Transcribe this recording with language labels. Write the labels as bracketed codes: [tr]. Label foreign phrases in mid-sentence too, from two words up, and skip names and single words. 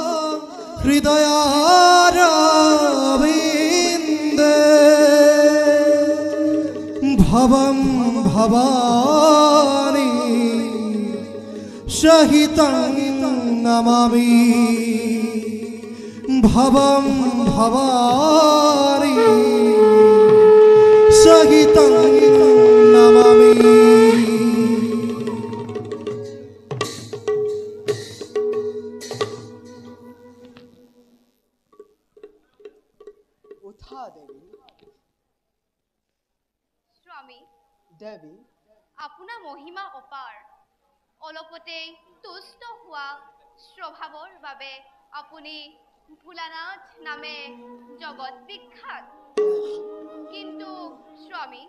[sa] हृदयारविन्दे भवं भवानी सहितं नमामि भवं भवानी सहितं नमामि [as] উঠা দেৱী স্বামী দেৱী আপোনাৰ মহিমা অপাৰ অলপতে তুষ্ট হোৱা স্বভাৱৰ বাবে আপুনি ভোলানাথ নামে জগত বিখ্যাত কিন্তু স্বামী